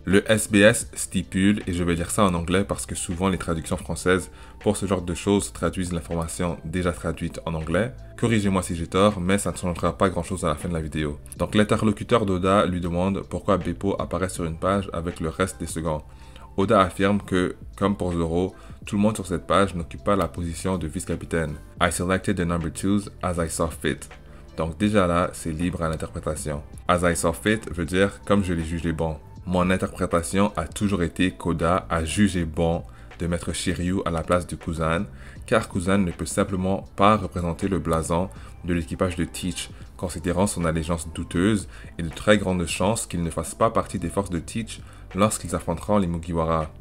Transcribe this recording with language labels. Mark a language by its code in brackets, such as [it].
[fr] Le SBS stipule, et je vais lire ça en anglais parce que souvent les traductions françaises pour ce genre de choses traduisent l'information déjà traduite en anglais. Corrigez-moi si j'ai tort, mais ça ne changera pas grand chose à la fin de la vidéo. Donc l'interlocuteur d'Oda lui demande pourquoi Beppo apparaît sur une page avec le reste des seconds. Oda affirme que, comme pour Zoro, tout le monde sur cette page n'occupe pas la position de vice-capitaine. [en] I selected the number 2s as I saw fit. [fr] Donc déjà là, c'est libre à l'interprétation. [en] As I saw fit [fr] veut dire comme je l'ai jugé bon. Mon interprétation a toujours été qu'Oda a jugé bon de mettre Shiryu à la place de Kuzan, car Kuzan ne peut simplement pas représenter le blason de l'équipage de Teach, considérant son allégeance douteuse et de très grandes chances qu'il ne fasse pas partie des forces de Teach lorsqu'ils affronteront les Mugiwara.